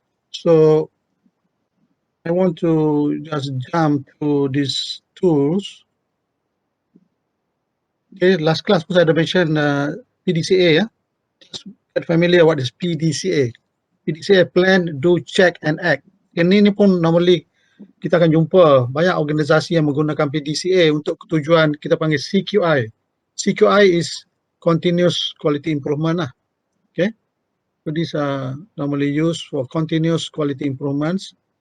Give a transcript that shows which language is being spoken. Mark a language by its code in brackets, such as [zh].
[en] So I want to just jump to these tools. Okay, last class [ms] pun saya ada [en] mention PDCA ya. Just get familiar what is PDCA. PDCA, plan, do, check and act. [ms] Ini pun normally kita akan jumpa banyak organisasi yang menggunakan PDCA untuk tujuan kita panggil CQI. [en] CQI is continuous quality improvement lah. Okay. So these are normally used for continuous quality improvements.